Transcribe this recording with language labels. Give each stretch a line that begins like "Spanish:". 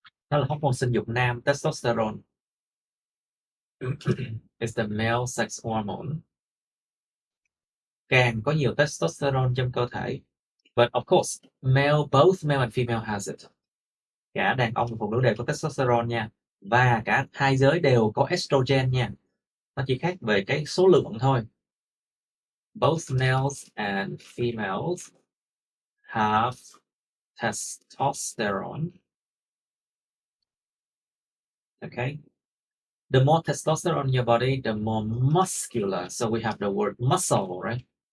Vietnamese: Đó là hormone sinh dục nam, testosterone.
English: Is the male sex hormone.
Vietnamese: Càng có nhiều testosterone trong cơ thể.
English: But of course, both male and female has it.
Vietnamese: Cả đàn ông và phụ nữ đều có testosterone nha. Và cả hai giới đều có estrogen nha. Nó chỉ khác về cái số lượng thôi.
English: Both males and females have testosterone. Okay. The more testosterone in your body, the more muscular. So we have the word muscle, right?